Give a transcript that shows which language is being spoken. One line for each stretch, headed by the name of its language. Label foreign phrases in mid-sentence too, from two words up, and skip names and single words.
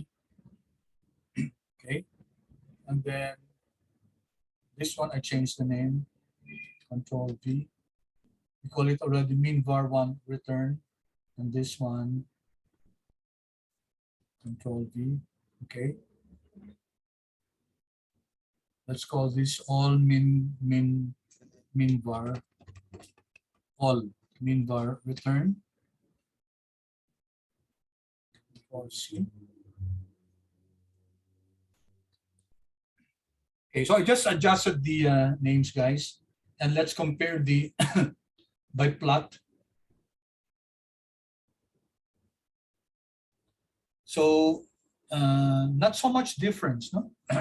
English: Okay, and then this one I changed the name, Control V. We call it already mean var1 return, and this one Control V. Okay, let's call this all min var, all min var return. Control C. Okay, so I just adjusted the names, guys, and let's compare the by plot. So not so much difference, no?